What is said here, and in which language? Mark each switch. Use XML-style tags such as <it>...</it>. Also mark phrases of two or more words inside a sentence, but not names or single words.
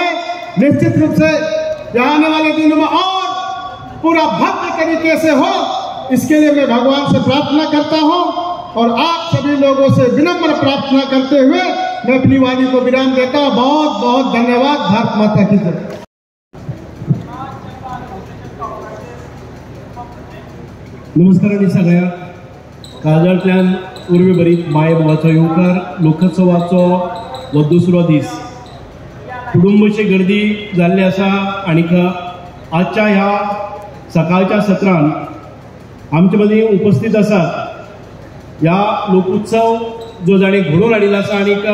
<hi>निश्चित रूप से आने वाले दिनों में और पूरा भव्य तरीके से हो, इसके लिए मैं भगवान से प्रार्थना करता हूं और आप सभी लोगों से विनम्र प्रार्थना करते हुए मैं अपनी वाणी को विराम देता हूं। बहुत बहुत धन्यवाद। भारत माता की जय।</hi> <kok>नमस्कार आणि सगळ्यांक काळजांतल्यान उर्बी भरीत माय भावाचो येवकार लोकोत्सवाचो हो दुसरो दीस कुटुंबशी गर्दी जाल्ली आसा आणि आजच्या ह्या सकाळच्या सत्रान आमचे मदीं उपस्थित आसात ह्या लोकोत्सव जो जाणे घडोवन हाडिल्लो आसा आणि</kok>